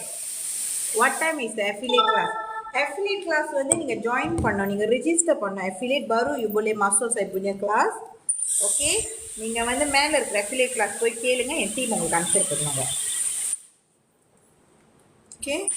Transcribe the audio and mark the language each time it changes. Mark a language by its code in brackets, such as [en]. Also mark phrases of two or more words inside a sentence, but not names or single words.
[en] What time is the affiliate class? Affiliate class [ta] வந்து நீங்க join பண்ணணும். நீங்க register பண்ணணும். [ms] affiliate baru you boleh masuk saya punya class. [ta] Okay? நீங்க வந்து மேல இருக்கிற [en] affiliate class [ta] போய் கேளுங்க. என் டீம் உங்களுக்கு ஆன்சர் பண்ணுவாங்க. Okay?